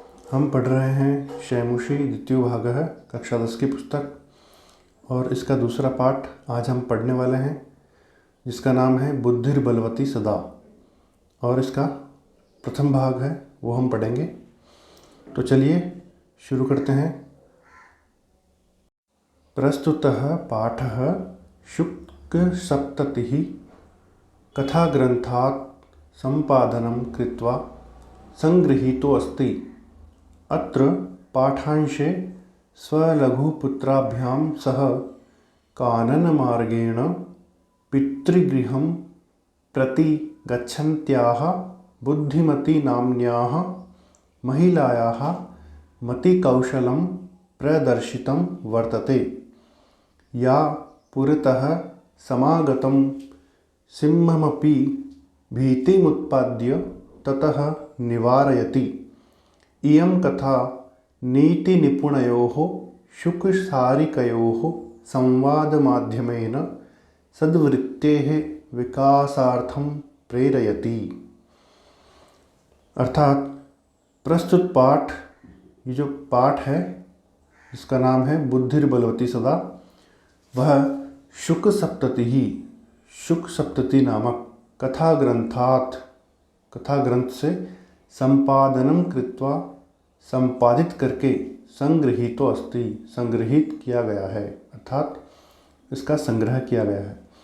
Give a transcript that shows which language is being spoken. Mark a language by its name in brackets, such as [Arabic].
[Hindi] हम पढ़ रहे हैं शैमुषी द्वितीय भागः कक्षा 10 की पुस्तक और इसका दूसरा पाठ आज हम पढ़ने वाले हैं, जिसका नाम है बुद्धिर्बलवती सदा। और इसका प्रथम भाग है वो हम पढ़ेंगे। तो चलिए शुरू करते हैं। [Sanskrit] प्रस्तुतः पाठः शुक्लसप्ततिः कथाग्रन्थात् सम्पादनं कृत्वा संगृहीतो अस्ति। अत्र पाठांशे स्वलघुपुत्राभ्यां सह काननमार्गेण पितृगृहं प्रति गच्छन्त्याः बुद्धिमती नाम्न्याः महिलायाः मतिकौशलं प्रदर्शितं वर्तते। या पुरतः समागतं सिंहमपि भीतिमुत्पाद्य ततः निवारयति। इयं कथा नीतिनिपुणयोः शुकसारिकयोः संवादमाध्यमेन सद्वृत्तेः विकासार्थं प्रेरयति। [Hindi] अर्थात प्रस्तुत पाठ, ये जो पाठ है जिसका नाम है बुद्धिर्बलवती सदा, वह शुक सप्तति नामक कथा ग्रंथ से [Sanskrit] संपादनम कृत्वा [Hindi] संपादित करके [Sanskrit] संगृहीतो अस्ति [Hindi] संग्रहित किया गया है, अर्थात इसका संग्रह किया गया है।